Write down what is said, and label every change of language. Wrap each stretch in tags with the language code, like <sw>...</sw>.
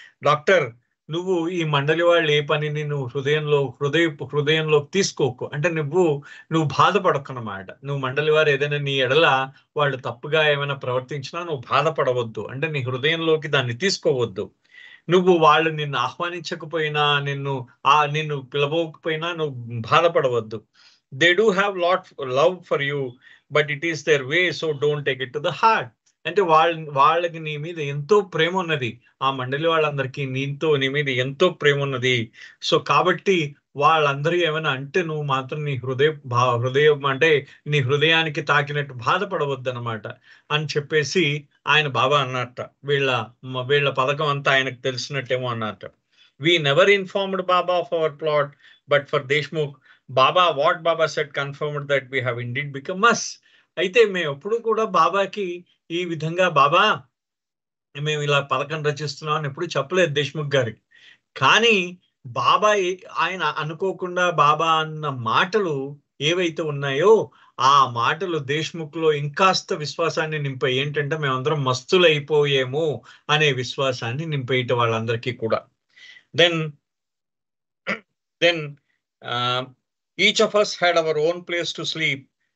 <te>Doctor, నువ్వు ఈ మండలి వాళ్ళు ఏ పనిని నువ్వు హృదయంలో తీసుకోకు, అంటే నువ్వు బాధపడకన్నమాట. నువ్వు మండలి వారు ఏదైనా నీ ఎడల వాళ్ళు తప్పుగా ఏమైనా ప్రవర్తించినా నువ్వు బాధపడవద్దు, అంటే నీ హృదయంలోకి దాన్ని తీసుకోవద్దు. నువ్వు వాళ్ళు నిన్ను ఆహ్వానించకపోయినా, నిన్ను పిలవకపోయినా నువ్వు బాధపడవద్దు.</te> <en>They do have lot love for you, but it is their way, so don't take it to the heart.</en> <te>అంటే వాళ్ళకి నీ మీద ఎంతో ప్రేమ ఉన్నది, ఆ మండలి వాళ్ళందరికీ నీ మీద ఎంతో ప్రేమ ఉన్నది. సో కాబట్టి వాళ్ళందరూ ఏమైనా అంటే నువ్వు మాత్రం నీ హృదయం అంటే నీ హృదయానికి తాకినట్టు బాధపడవద్దు అనమాట అని చెప్పేసి ఆయన బాబా అన్నట్ట. వీళ్ళ పథకం అంతా ఆయనకు తెలిసినట్టేమో అన్నట్ట.</te> <en>We never informed Baba of our plot, but for Deshmukh, what Baba said confirmed that we have indeed become us.</en> <te>అయితే మేము ఎప్పుడు కూడా బాబాకి ఈ విధంగా బాబా మేము ఇలా పథకం రచిస్తున్నాం అని ఎప్పుడు చెప్పలేదు దేశ్ముఖ్ గారికి. కానీ బాబా ఆయన అనుకోకుండా బాబా అన్న మాటలు ఏవైతే ఉన్నాయో ఆ మాటలు దేశ్ముఖ్ లో ఇంకాస్త విశ్వాసాన్ని నింపాయి. ఏంటంటే మేమందరం మస్తులు అయిపోయేమో అనే విశ్వాసాన్ని నింపేయటం వాళ్ళందరికీ కూడా. Then</te> <en>Then each of us had our own place to sleep.</en>